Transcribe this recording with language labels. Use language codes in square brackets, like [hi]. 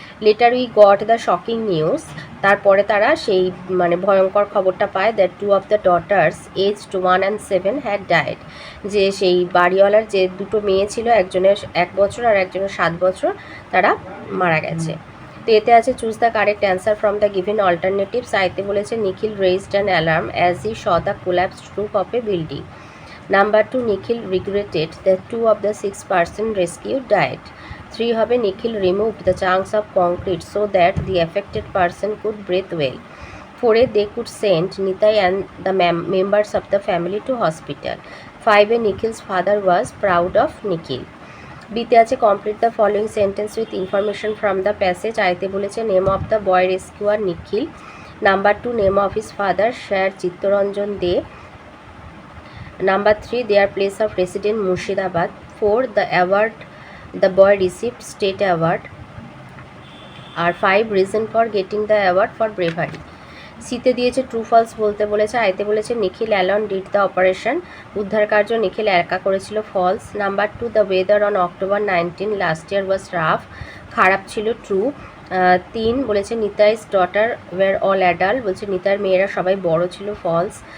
[en] letter we got the shocking news, [bn] তারপরে তারা সেই মানে ভয়ঙ্কর খবরটা পায়, [en] that 2 of the daughters aged 1 and 7 had died, [bn] যে সেই বাড়িওয়ালার যে 2টো মেয়ে ছিল, একজনের 1 বছর আর একজনের 7 বছর, তারা মারা গেছে। তো এতে আছে [en] Choose the correct answer from the given alternatives. [bn] আইতে বলেছে [en] Nikhil raised an alarm as he saw the collapsed roof of a building. Number 2, Nikhil regretted that 2 of the 6 person rescued died. [bn] 3 হবে [en] Nikhil removed the chunks of concrete so that the affected person could breathe well. 4 they could send Nitai and the members of the family to hospital. 5 Nikhil's father was proud of Nikhil. [bn] বিতে আছে [en] complete the following sentence with information from the passage. [bn] আইতে বলেছে [en] name of the boy rescuer Nikhil. Number 2, name of his father Sir Chittaranjan Dey. Number 3, their place of residence Murshidabad. 4, the award the boy received, state award. আর 5, reason for getting the award for bravery. [bn] সিতে দিয়েছে true false বলতে বলেছে। আইতে বলেছে নিখিল [en] alone did the operation, [bn] উদ্ধার কার্য নিখিল একা করেছিল, false. [en] number 2, the weather on October 19 last year was rough, [bn] খারাপ ছিল, [en] True. [bn] 3 বলেছে [en] Nitai's daughter were all adult, [bn] বলছে নিতাইয়ের মেয়েরা সবাই বড় ছিল, ফলস।